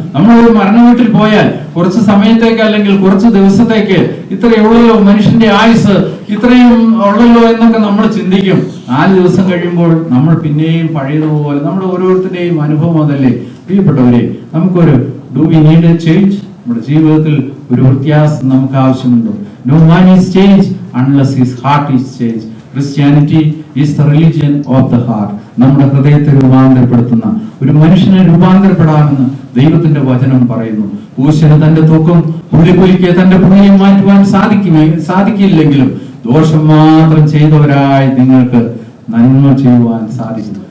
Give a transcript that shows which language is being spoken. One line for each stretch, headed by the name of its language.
Malayalam: നമ്മൾ ഒരു മരണ വീട്ടിൽ പോയാൽ കുറച്ച് സമയത്തേക്ക് അല്ലെങ്കിൽ കുറച്ച് ദിവസത്തേക്ക് ഇത്രയുള്ളല്ലോ മനുഷ്യന്റെ ആയുസ്, ഇത്രയും ഉള്ളല്ലോ എന്നൊക്കെ നമ്മൾ ചിന്തിക്കും. 4 ദിവസം കഴിയുമ്പോൾ നമ്മൾ പിന്നെയും പഴയതുപോലെ, നമ്മുടെ ഓരോരുത്തരുടെയും അനുഭവം അതല്ലേ. പ്രിയപ്പെട്ടവരെ, നമുക്കൊരു
English: Do we need a change?
Malayalam: നമ്മുടെ ജീവിതത്തിൽ ഒരു വ്യത്യാസം നമുക്ക് ആവശ്യമുണ്ടോ?
English: No man is changed unless his heart is changed. Christianity is the religion of the heart.
Malayalam: നമ്മുടെ ഹൃദയത്തെ രൂപാന്തരപ്പെടുത്തുന്ന ഒരു മനുഷ്യനെ രൂപാന്തരപ്പെടാമെന്ന് ദൈവത്തിന്റെ വചനം പറയുന്നു. പൂശന് തന്റെ തൂക്കം, പുള്ളിപ്പുലിക്ക് തന്റെ പുള്ളിയെ മാറ്റുവാൻ സാധിക്കില്ലെങ്കിലും ദോഷം മാത്രം ചെയ്തവരായി നിങ്ങൾക്ക് നന്മ ചെയ്യുവാൻ സാധിക്കും.